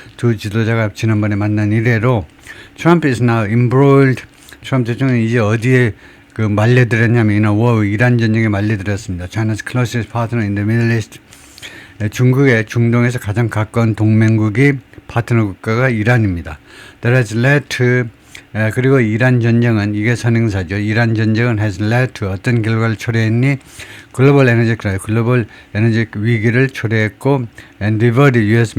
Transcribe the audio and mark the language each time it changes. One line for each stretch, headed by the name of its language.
Korean: 두 지도자가 지난번에 만난 이래로 Trump is now embroiled. 트럼프 대통령이 이제 어디에 말려들었냐면 이란 전쟁에 말려들었습니다.
English: China's closest partner in the Middle East.
Korean: 중국의 중동에서 가장 가까운 동맹국이 파트너 국가가 이란입니다. That has led to 그리고 이란 전쟁은 이게 선행사죠. 이란 전쟁은 has led to 어떤 결과를 초래했니? 글로벌 에너지 위기를 초래했고 and diverted U.S.